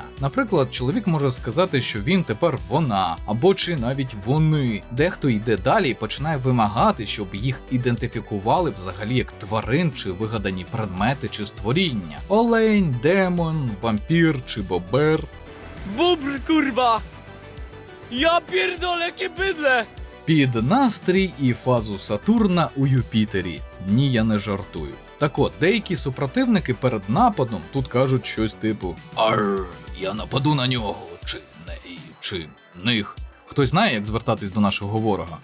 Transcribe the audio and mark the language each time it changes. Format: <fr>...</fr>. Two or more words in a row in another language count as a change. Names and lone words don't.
<uk>Наприклад, чоловік може сказати, що він тепер вона, або чи навіть вони. Дехто йде далі і починає вимагати, щоб їх ідентифікували взагалі як тварин чи вигадані предмети чи створіння. Олень, демон, вампір чи бобер.</uk> <pl>Bubr, kurwa! Ja pierdolę, jakie bydle!</pl> <uk>Під настрій і фазу Сатурна у Юпітері. Ні, я не жартую. Так от, деякі супротивники перед нападом тут кажуть щось типу «Арр, я нападу на нього, чи неї, чи них». Хтось знає, як звертатись до нашого ворога?</uk>